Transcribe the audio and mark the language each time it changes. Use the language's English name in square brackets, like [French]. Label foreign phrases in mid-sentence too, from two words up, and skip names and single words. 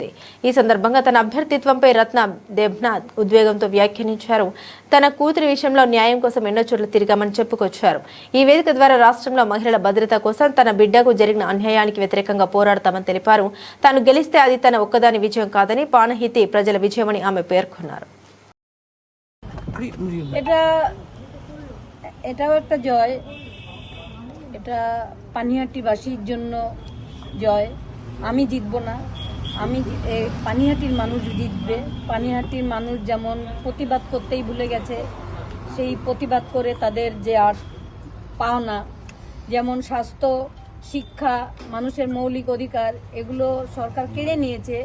[Telugu] ఈ సందర్భంగా తన అభ్యర్థిత్వంపై రత్న దేబ్నాథ్ ఉద్వేగంతో వ్యాఖ్యానించారు. తన కూతురి విషయంలో న్యాయం కోసం ఎన్నో చోట్ల తిరిగామని చెప్పుకొచ్చారు. ఈ వేదిక ద్వారా రాష్ట్రంలో మహిళల భద్రత కోసం తన బిడ్డకు జరిగిన అన్యాయానికి వ్యతిరేకంగా పోరాడతామని తెలిపారు. తాను గెలిస్తే అది తన ఒక్కదాని విజయం కాదని, పాణహితి ప్రజల విజయమని ఆమె పేర్కొన్నారు. [Bangla] এটাও একটা জয়, এটা পানিহাটিবাসীর জন্য জয়। আমি জিতব না, পানিহাটির মানুষ জিতবে। পানিহাটির মানুষ যেমন প্রতিবাদ করতেই ভুলে গেছে, সেই প্রতিবাদ করে তাদের যে আর পাওনা, যেমন স্বাস্থ্য, শিক্ষা, মানুষের মৌলিক অধিকার, এগুলো সরকার কেড়ে নিয়েছে।